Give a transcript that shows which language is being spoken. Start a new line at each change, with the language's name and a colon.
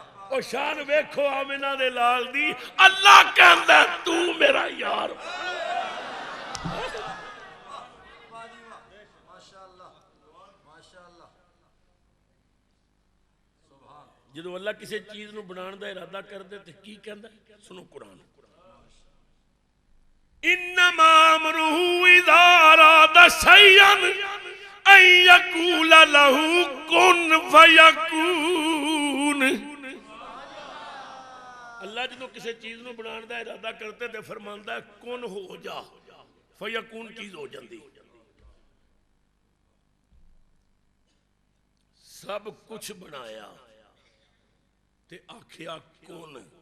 Punjabi: او شان ویکھو آمنہ دے لال دی, اللہ کہندا تو میرا یار. جدو اللہ کسی چیز نو بنان دا ارادہ کر دے تے کی کہندا ہے؟ سنو قرآن.
Arabic: انما امرہ اذا اراد شیئا ان یقول لہ کن فیکون.
Punjabi: اللہ جدو کسی چیز نو بنان دا ارادہ کرتے تے فرماندا ہے کن ہو جا, فیکون چیز ہو جاندی. سب کچھ بنایا تے آکھیا کون,